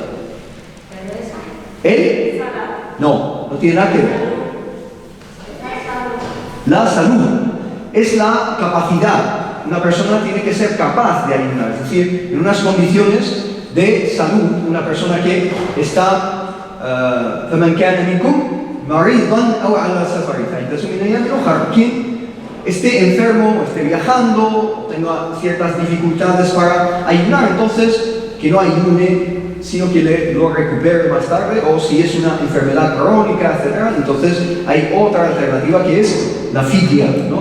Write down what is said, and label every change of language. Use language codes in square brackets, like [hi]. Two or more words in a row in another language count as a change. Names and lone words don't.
[es] ¿El? No tiene nada que ver. La salud es la capacidad. Una persona tiene que ser capaz de ayunar, es decir, en unas condiciones de salud, una persona que está [ar] فمن كان منكم مريضا أو على سفر فعدة من أيام أخرى, [es] quien esté enfermo o esté viajando o tenga ciertas dificultades para ayunar, entonces que no ayune, sino que lo recupere más tarde, o si es una enfermedad crónica, etc., entonces hay otra alternativa que es la fidya, ¿no?